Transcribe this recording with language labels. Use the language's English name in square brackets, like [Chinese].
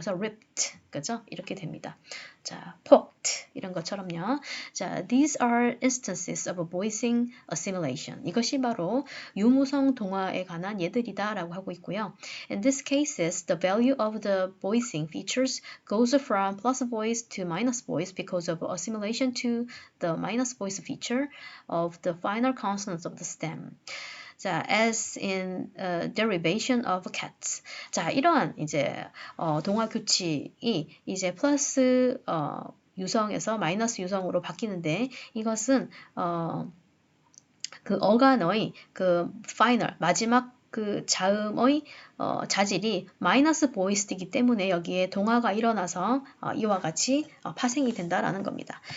[Korean] 그래서 ripped 그죠? 이렇게 됩니다. 자, poked 이런 것처럼요. [English] 자, these are instances of voicing assimilation. [Korean] 이것이 바로 유무성 동화에 관한 예들이다라고 하고 있고요. [English] In these cases, the value of the voicing features goes from plus voice to minus voice because of assimilation to the minus voice feature of the final consonants of the stem. 자, as in derivation of cats. [Korean] 자, 이러한 이제 동화 규칙이 이제 플러스 유성에서 마이너스 유성으로 바뀌는데 이것은 그 어간의 그 final 마지막 그 자음의 자질이 마이너스 보이스이기 때문에 여기에 동화가 일어나서 이와 같이 파생이 된다라는 겁니다.